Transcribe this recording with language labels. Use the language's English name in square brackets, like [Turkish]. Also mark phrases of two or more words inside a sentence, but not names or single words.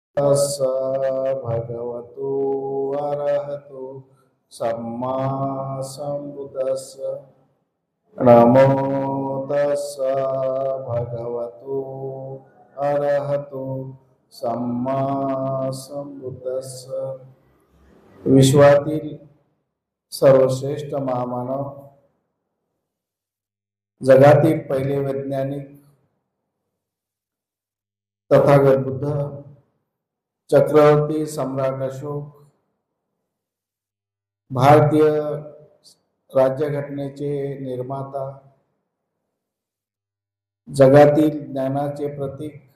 [Pali] तस्स भगवतो अरहतो सम्मा सम्बुद्धस्स। नमो तस्स भगवतो अरहतो सम्मा सम्बुद्धस्स। [Marathi] विश्वातील सर्वश्रेष्ठ महामानव, जगातील पहिले वैज्ञानिक तथागत बुद्ध, चक्रवर्ती सम्राट अशोक, भारतीय राज्यघटनेचे निर्माता, जगातील ज्ञानाचे प्रतीक